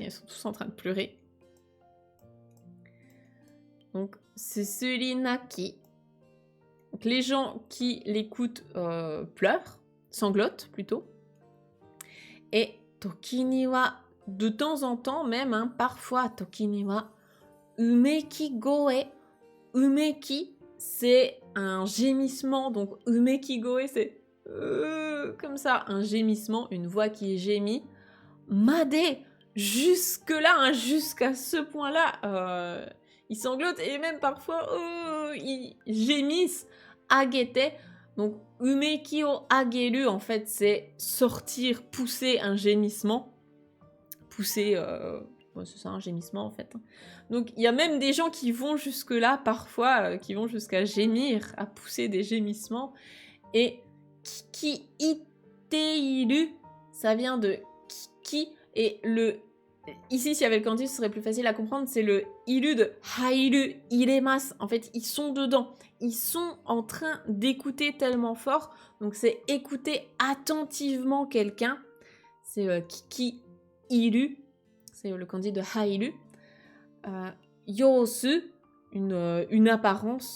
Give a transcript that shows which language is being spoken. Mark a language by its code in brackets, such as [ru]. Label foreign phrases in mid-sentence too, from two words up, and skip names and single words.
[fr] Ils sont tous en train de pleurer. [ja] Donc, すすり泣き. [fr] Donc, les gens qui l'écoutent pleurent, sanglotent plutôt. Et [ja] 時には, [fr] de temps en temps même, hein, parfois, [ja] 時には、呻き声. Umeki, [fr] c'est un gémissement, donc [ja] 呻き声, [fr] c'est comme ça, un gémissement, une voix qui gémit. Made, jusque-là, hein, jusqu'à ce point-là, ils sanglotent et même parfois, ils gémissent. [ja] Agete, donc 呻きを上げる, [fr] en fait, c'est sortir, pousser un gémissement. Pousser, c'est ça, un gémissement, en fait. Donc, il y a même des gens qui vont jusque-là, parfois, qui vont jusqu'à gémir, à pousser des gémissements. Et [ja] 聞き入っている, [fr] ça vient de kiki, et le... Ici, s'il y avait le kanji, ce serait plus facile à comprendre, c'est le iru de [ja] 入る、入れます. [fr] En fait, ils sont dedans. Ils sont en train d'écouter tellement fort. Donc, c'est écouter attentivement quelqu'un. C'est [ja] 聞き入る. [fr] C'est le kanji de hairu. Yosu, une apparence.